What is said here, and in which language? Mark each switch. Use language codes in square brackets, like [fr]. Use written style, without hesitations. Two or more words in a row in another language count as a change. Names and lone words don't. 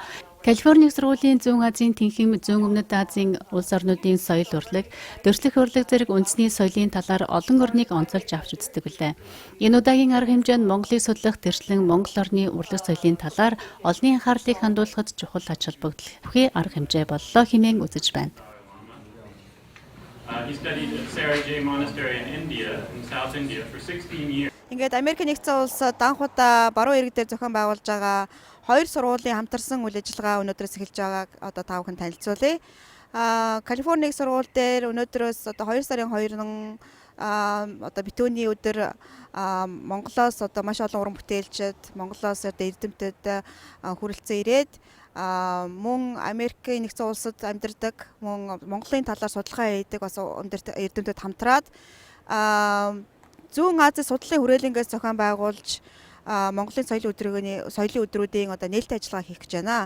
[mn] Калифорни сургуулийн Зүүн Азийн тэнхим Зүүн Өмнөд Азийн улс орнуудын соёл урлаг, дөрслөх урлаг зэрэг үндэсний соёлын талаар олон орныг онцолж авч үздэг билээ. Энэ удаагийн арга хэмжээнд Монголыг судлах тэрчлэн Монгол орны урлаг соёлын талаар олонний анхаарлыг хандуулахад чухал ач холбогдол бүхий арга хэмжээ боллоо хэмээн үзэж байна. [en] He studied at Sarajay Monastery in India, in South India, for 16 years. [mn] Ингээд Америк нэгдсэн улсад анх удаа баруун эрэг дээр зохион байгуулж байгаа хоёр сургуулийн хамтарсан үйл ажиллагаа өнөөдрөөс эхэлж байгааг одоо та бүхэн танилцуулъя. Калифорни сургууль дээр өнөөдрөөс одоо 2 сарын 2-ны одоо битүүний өдөр Монголоос одоо маш олон уран бүтээлчид, Монголоос одоо эрдэмтэд хүрэлцэн ирээд мөн Америкийн нэгдсэн улсад амьдардаг, мөн Монголын талаар судалгаа хийдэг бас эрдэмтэд хамтраад Зүүн Азийн судлалын хүрээлэнгээс зохион байгуулж Монголын соёлын өдрүүдийн одоо нээлттэй ажиллагаа хийх гэж байна.